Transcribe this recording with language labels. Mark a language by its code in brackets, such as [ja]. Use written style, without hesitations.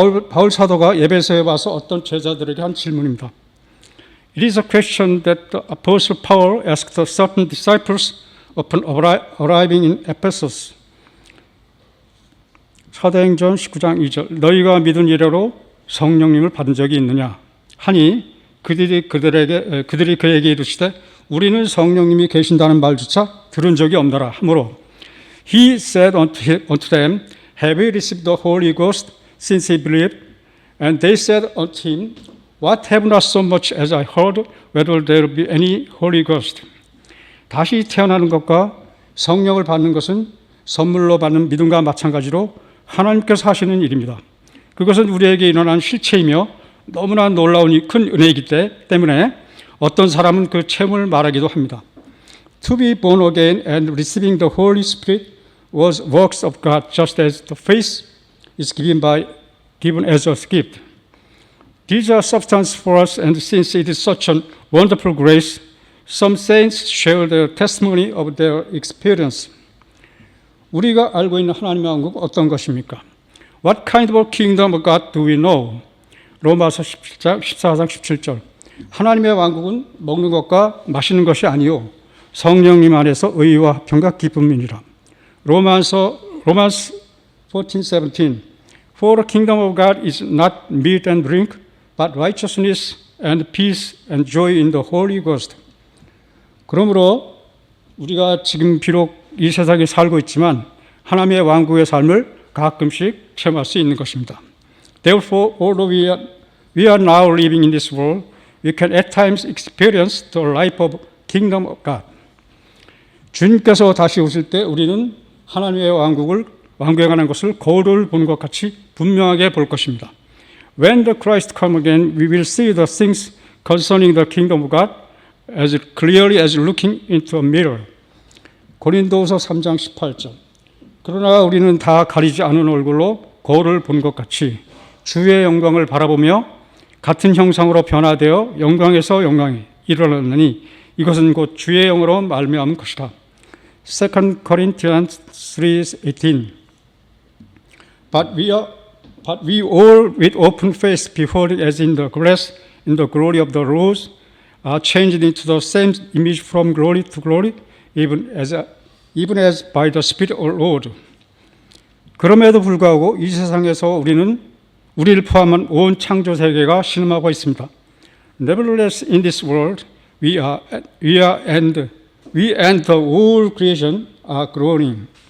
[ko] 바울 사도가 에베소에 와서 어떤 제자들에게 한 질문입니다. [en] It is a question that the Apostle Paul asked certain disciples upon arriving in Ephesus. [ko] 사도행전 19장 2절. 너희가 믿은 이래로 성령님을 받은 적이 있느냐 하니 그들이 그에게 이르시되 우리는 성령님이 계신다는 말조차 들은 적이 없노라 하므로 [en] He said unto them, Have you received the Holy Ghost since he believed? And they said unto him, What have not so much as I heard, whether there be any Holy Ghost? [ko] 다시 태어나는 것과 성령을 받는 것은 선물로 받는 믿음과 마찬가지로 하나님께서 하시는 일입니다. 그것은 우리에게 일어난 실체이며 너무나 놀라운 큰 은혜이기 때문에 어떤 사람은 그 체험을 말하기도 합니다. [en] To be born again and receiving the Holy Spirit was works of God, just as the faith is given as a gift. These are substance for us, and since it is such a wonderful grace, some saints share the testimony of their experience. [ko] 우리가 알고 있는 하나님의 왕국 어떤 것입니까? [en] What kind of kingdom of God do we know? [ko] 로마서 14장 17절. 하나님의 왕국은 먹는 것과 마시는 것이 아니요 성령님 안에서 의와 평과 기쁨이니라. 로마서 14:17. [en] For the kingdom of God is not meat and drink, but righteousness and peace and joy in the Holy Ghost. [ko] 그러므로 우리가 지금 비록 이 세상에 살고 있지만 하나님의 왕국의 삶을 가끔씩 체험할 수 있는 것입니다. [en] Therefore, although we are now living in this world, we can at times experience the life of kingdom of God. [ko] 주님께서 다시 오실 때 우리는 하나님의 왕국에 관한 것을 거울을 보는 것 같이 분명하게 볼 것입니다. [en] When the Christ come again, we will see the things concerning the kingdom of God as clearly as looking into a mirror. [ko] 고린도후서 3장 18절. 그러나 우리는 다 가리지 않은 얼굴로 거울을 본 것 같이 주의 영광을 바라보며 같은 형상으로 변화되어 영광에서 영광에 이르렀느니 이것은 곧 주의 영으로 말미암은 것이라. [en] 2 Corinthians 3:18. But we all with open face behold as in the glass in the glory of the Lord are changed into the same image from glory to glory, even as by the Spirit of Lord. [ko] 그럼에도 불구하고 이 세상에서 우리를 포함한 온 창조 세계가 신음하고 있습니다. [en] Nevertheless, in this world, we and the whole creation are groaning.